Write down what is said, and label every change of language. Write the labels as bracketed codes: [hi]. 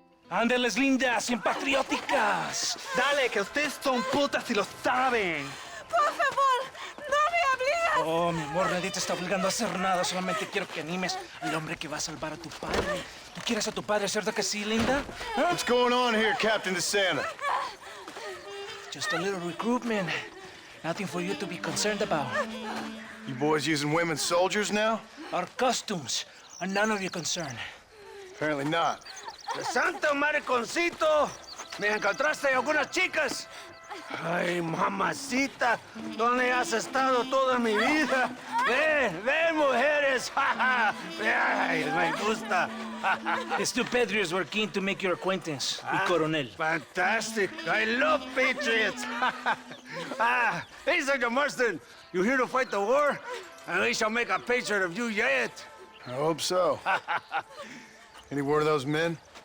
[es] Ándeles lindas y patrióticas. Dale, que ustedes son putas y lo saben. Por favor, no me obligas. Oh, mi amor, nadie te está obligando a hacer nada. Solamente quiero que animes al hombre que va a salvar a tu padre. ¿Tú quieres a tu padre, cierto que sí, linda? ¿Ah? [en] What's going on here, Captain DeSanta? Just a little recruitment. Nothing for you to be concerned about. You boys using women soldiers now? Our costumes are none of your concern. Apparently not. [es] ¡Santo mariconcito! ¿Me encontraste algunas chicas? Ay, mamacita, ¿dónde has estado toda mi vida? Ven, ven, mujeres. Ay, me gusta. [en] These two patriots were keen to make your acquaintance with Coronel. Fantastic. I love patriots. Hey, Sergeant Marston, you here to fight the war? And we shall make a patriot of you yet. I hope so. Any word of those men?